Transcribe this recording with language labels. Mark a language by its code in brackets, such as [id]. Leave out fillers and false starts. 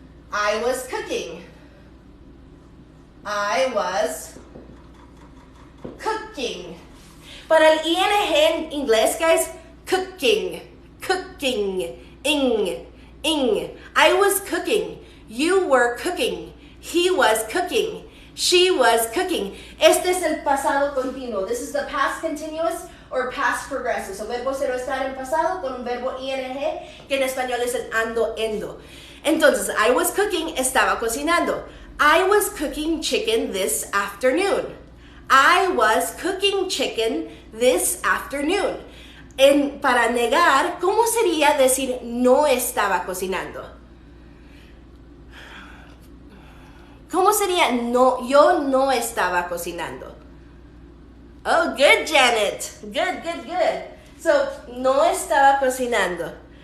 [en] I was cooking. I was cooking. [es] Para el ing en inglés, [en] guys, cooking, cooking, [es] ing. [en] I was cooking. You were cooking. He was cooking. She was cooking. [es] Este es el pasado continuo. [en] This is the past continuous or past progressive. [es] So, verbo ser o estar en pasado con un verbo ing que en español es el ando, endo. Entonces, [en] I was cooking, [es] estaba cocinando. [en] I was cooking chicken this afternoon. I was cooking chicken this afternoon. [es] Para negar, ¿cómo sería decir no estaba cocinando? ¿Cómo sería no? Yo no estaba cocinando. [en] Oh, good, Janet. Good. So, [es] no estaba cocinando.